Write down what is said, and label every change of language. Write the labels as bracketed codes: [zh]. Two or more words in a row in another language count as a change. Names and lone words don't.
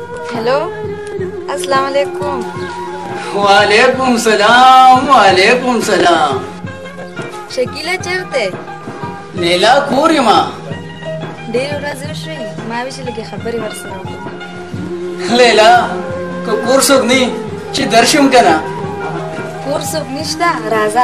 [ar] हेलो, السلام عليكم. وعليكم السلام، وعليكم السلام. [ps] शकीला चेरते? लेला کور یم. ډېر ورځې وشوې، ما ویل چې لږې خبرې ورسره وکړم. لیلا که کور څوک نه چې درشم کنه؟ کور څوک نشته، راځه.